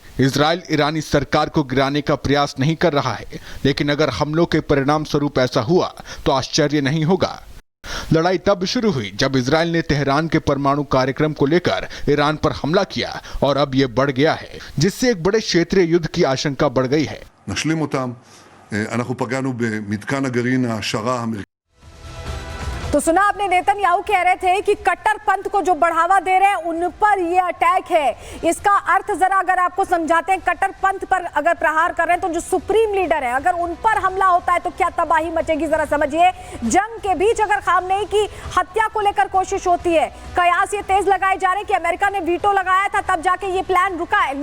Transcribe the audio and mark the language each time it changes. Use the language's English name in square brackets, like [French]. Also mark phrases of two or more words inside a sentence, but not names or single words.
[Hindi] इजराइल ईरानी सरकार को गिराने का प्रयास नहीं कर रहा है, लेकिन अगर हमलों के परिणाम स्वरूप ऐसा हुआ तो आश्चर्य नहीं होगा। लड़ाई तब शुरू हुई जब इजराइल ने तेहरान के परमाणु कार्यक्रम को लेकर ईरान पर हमला किया और अब ये बढ़ गया है, जिससे एक बड़े क्षेत्रीय युद्ध की आशंका बढ़ गई है। [Hebrew] אנחנו פגענו במתקן הגרעין העשרה האמריקאי। [Hindi] तो सुना आपने, नेतन्याहू कह रहे थे कि कट्टरपंथ को जो बढ़ावा दे रहे हैं उन पर ये अटैक है। इसका अर्थ जरा अगर आपको समझाते हैं, कट्टरपंथ पर अगर प्रहार कर रहे हैं तो जो [English] supreme leader [Hindi] है, अगर उन पर हमला होता है तो क्या तबाही मचेगी, जरा समझिए। जंग के बीच अगर खामनेई की हत्या को लेकर कोशिश होती है, कयास ये तेज लगाए जा रहे हैं कि अमेरिका ने वीटो लगाया था तब जाके ये प्लान रुका है।